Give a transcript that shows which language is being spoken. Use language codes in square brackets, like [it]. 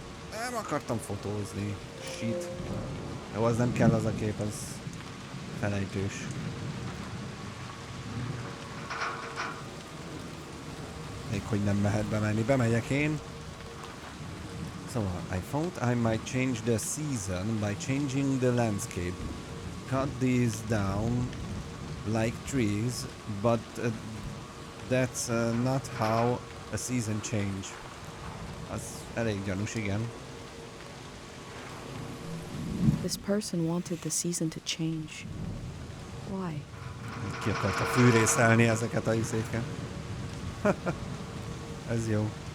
[hu] Nem akartam fotózni. Shit. Jó, az nem kell az a kép, az felejtős. Még hogy nem mehet bemenni. Bemegyek én. [en] Szóval, I thought I might change the season by changing the landscape. Cut these down like trees, but that's not how a season change. [hu] Az elég gyanús, igen. [en] This person wanted the season to change. Why? [hu] Ki akarta fűrészelni ezeket a izéket. Ez jó.